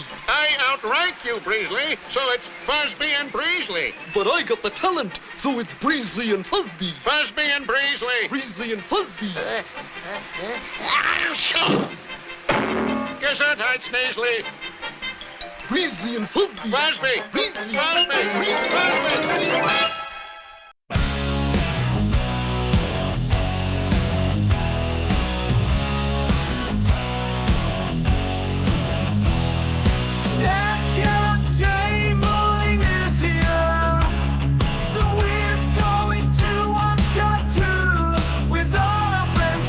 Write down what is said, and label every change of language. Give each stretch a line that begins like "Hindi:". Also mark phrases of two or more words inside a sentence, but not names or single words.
English: I outrank you, Breesley, so it's Fosby and Breesley. But I got the talent, so it's Breesley and Fosby. Fosby and Breesley. Breesley and Fosby. Guess that height, Sneasley. Breesley and Fosby. Fosby. Breesley. Fosby. Fosby. Saturday morning is here, so we're going to watch cartoons with all our friends.